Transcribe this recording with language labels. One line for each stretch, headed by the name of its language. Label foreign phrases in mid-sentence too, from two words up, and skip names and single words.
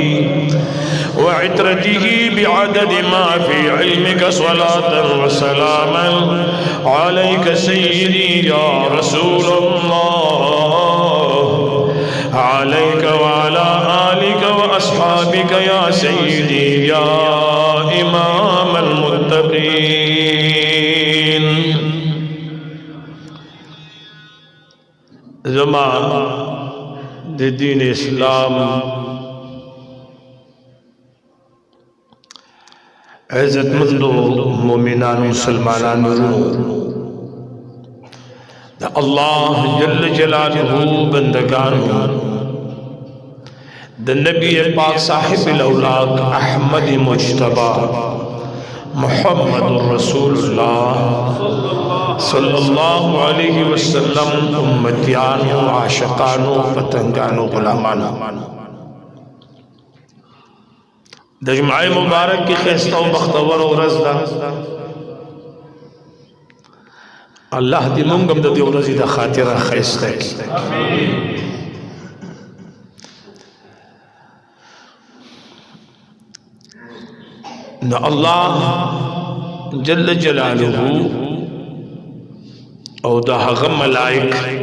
Arabic: وعترته بعدد ما في علمك صلاة وسلاما عليك سيدي يا رسول الله عليك وعلى آلك وأصحابك يا سيدي يا إمام المتقين
Pashto: زمان دين اسلام عزت مندو مومنان مسلمانان
Arabic: اللہ جل جلالہ
Pashto: بندگان نبی پاک صاحب الاولاد احمد مجتبی
Arabic: محمد رسول اللہ صلی اللہ علیہ وسلم
Pashto: امتیانو عاشقانو پتنگانو غلامانو د جمعه مبارک کی خیسته او بختور ورځ ده الله دې موږ هم د دې ورځې د خاطره خیسته امين نو
Arabic: الله جل جلاله
Pashto: او د هغه ملائک